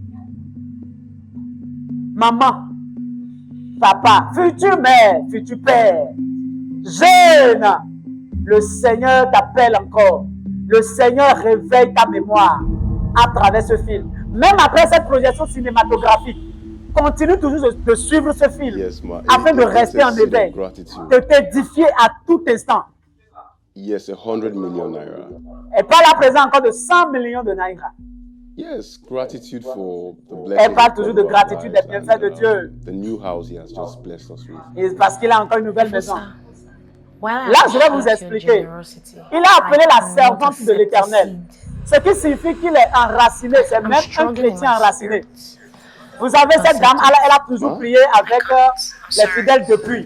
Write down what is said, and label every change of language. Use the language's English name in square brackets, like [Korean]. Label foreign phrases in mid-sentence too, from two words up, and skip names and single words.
[French] Maman, papa, futur mère, futur père, jeune, le Seigneur t'appelle encore. Le Seigneur réveille ta mémoire à travers ce film. Même après cette projection cinématographique, continue toujours de suivre ce film afin de rester en éveil, de t'édifier à tout instant. [English] Yes, 100 million naira. [French] Elle parle à présent encore de 100 millions de naira. [English] Yes, gratitude for the blessing. [French] Elle parle toujours de gratitude des bienfaits de Dieu. [English] The new house he has just blessed us with. [French] Et parce qu'il a encore une nouvelle maison. Là, je vais vous expliquer. Il a appelé la servante de l'Éternel. Ce qui signifie qu'il est enraciné. C'est même un chrétien enraciné. Vous avez cette dame, elle a toujours prié avec les fidèles depuis.